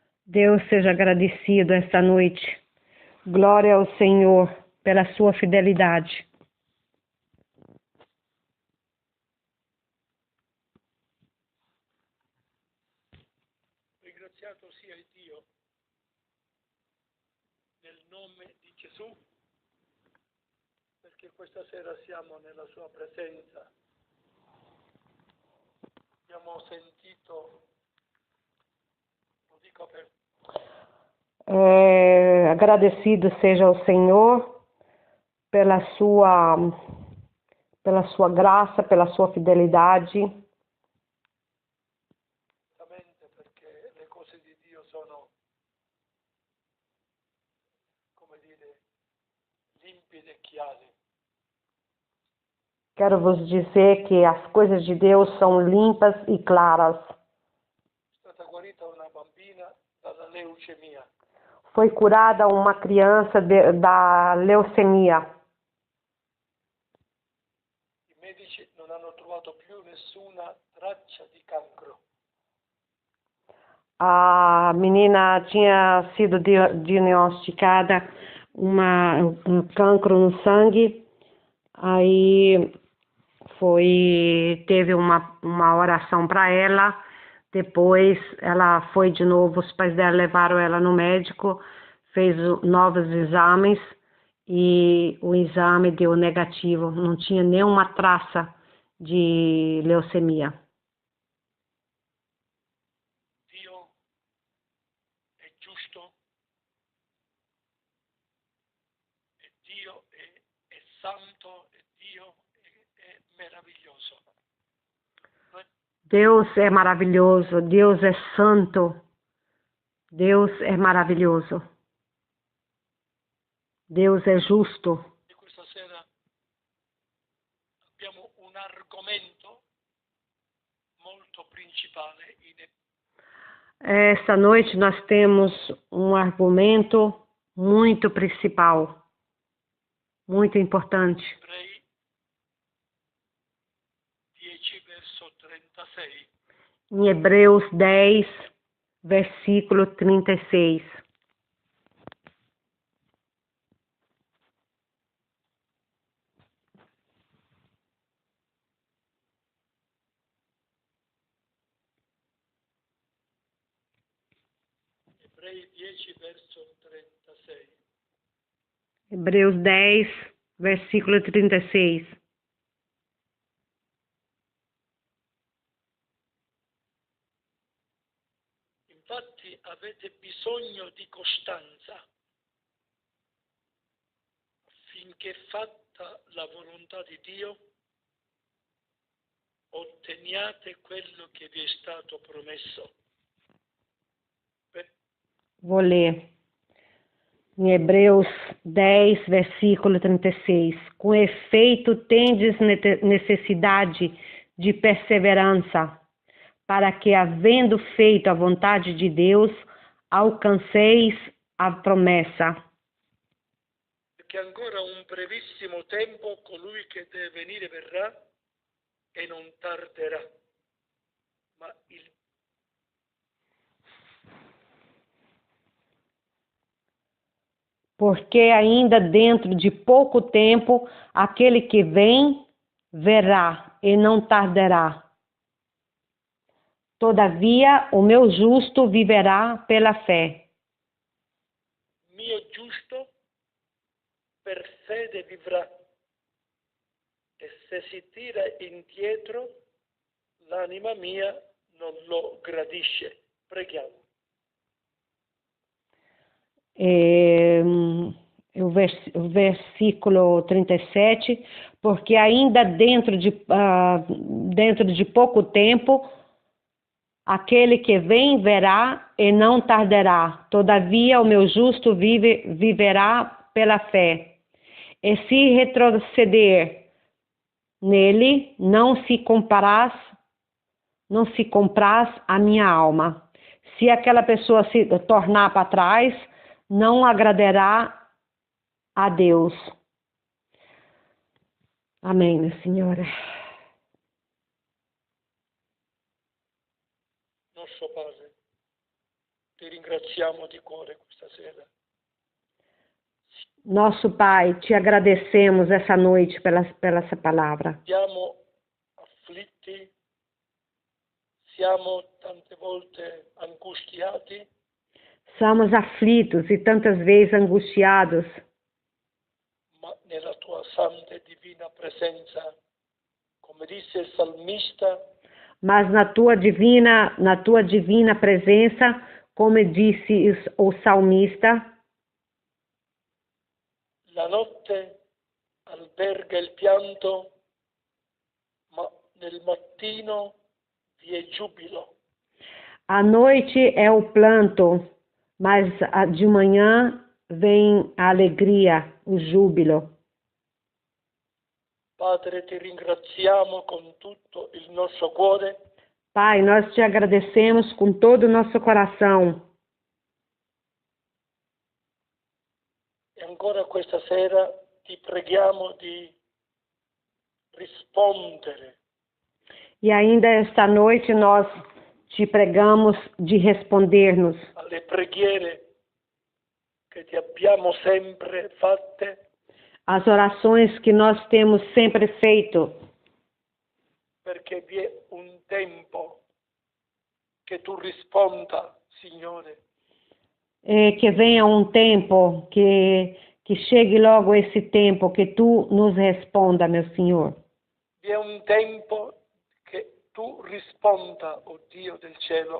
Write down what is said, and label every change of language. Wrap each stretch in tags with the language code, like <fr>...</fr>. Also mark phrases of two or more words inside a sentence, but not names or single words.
<pt>Deus seja agradecido esta noite. Glória ao Senhor pela sua fidelidade.</pt> <it>Ringraziato sia il Dio nel nome di Gesù, perché questa sera siamo nella sua presenza. Abbiamo sentito, lo dico per</it> <pt>Agradecido seja o Senhor pela sua graça, pela sua fidelidade.</pt> <it>perché le cose di Dio sono, come dire, limpide e chiare.</it> <pt>Quero vos dizer que as coisas de Deus são limpas e claras.</pt> <it>È stata guarita una bambina dalla leucemia.</it> <pt>Foi curada uma criança da leucemia.</pt> <it>I medici non hanno trovato più nessuna traccia di cancro.</it> <pt>A menina tinha sido diagnosticada um cancro no sangue. Aí teve uma oração para ela. Depois ela foi de novo, os pais dela levaram ela no médico, fez novos exames e o exame deu negativo, não tinha nenhuma traça de leucemia.</pt> <it>Dio è giusto, e Dio è santo, e Dio è meraviglioso.</it> <pt>Deus é maravilhoso, Deus é santo, Deus é maravilhoso, Deus é justo.</pt> <it>E questa sera abbiamo un argomento molto principale</it> <pt>Esta noite nós temos um argumento muito principal, muito importante.</pt> <it>Ebrei 10 verso 36.</it> <pt>Em Hebreus 10, versículo 36.</pt> <it>Ebrei 10 verso 36.</it> <pt>Hebreus 10, versículo 36.</pt> <it>Infatti avete bisogno di costanza, affinché fatta la volontà di Dio, otteniate quello che vi è stato promesso.</it> <pt>Vou ler. Em Hebreus 10, versículo 36. Com efeito, tendes necessidade de perseverança, para que, havendo feito a vontade de Deus, alcanceis a promessa.</pt> <it>Perché ancora un brevissimo tempo colui che deve venire verrà e non tarderà. Ma</it> <pt>Porque ainda dentro de pouco tempo, aquele que vem, verá e não tardará. Todavia, o meu justo viverá pela fé.</pt> <it>mio giusto per fede vivrà, e se si tira indietro, l'anima mia non lo gradisce. Preghiamo.</it> <pt>O versículo 37, porque ainda dentro de pouco tempo, aquele que vem verá e não tardará. Todavia, o meu justo viverá pela fé. E se retroceder nele, não se compraz a minha alma. Se aquela pessoa se tornar para trás, não agradará a Deus. Amém, minha senhora.</pt> <it>Nostro Padre, ti ringraziamo di cuore questa sera.</it> <pt>Nosso Pai, te agradecemos essa noite pela essa palavra.</pt> <it>Siamo afflitti, siamo tante volte angustiati,</it> <pt>Somos aflitos e tantas vezes angustiados,</pt> <it>ma nella tua santa e divina presenza, come disse il salmista,</it> <pt>mas na tua divina presença, como disse o salmista,</pt> <it>la notte alberga il pianto, ma nel mattino vi è giubilo.</it> <pt>a noite é o planto, mas de manhã vem a alegria, o júbilo.</pt> <it>Padre, ti ringraziamo con tutto il nostro cuore</it> <pt>Pai, nós te agradecemos com todo o nosso coração.</pt> <it>e ancora questa sera ti preghiamo di rispondere</it> <pt>E ainda esta noite nós te pregamos de responder-nos</pt> <it>alle preghiere che ti abbiamo sempre fatte,</it> <pt>as orações que nós temos sempre feito,</pt> <it>perché vi è un tempo che tu risponda, Signore.</it> <pt>que venha um tempo, que chegue logo esse tempo, que tu nos responda, meu Senhor.</pt> <it>Vi è un tempo che tu risponda, o Dio del cielo.</it>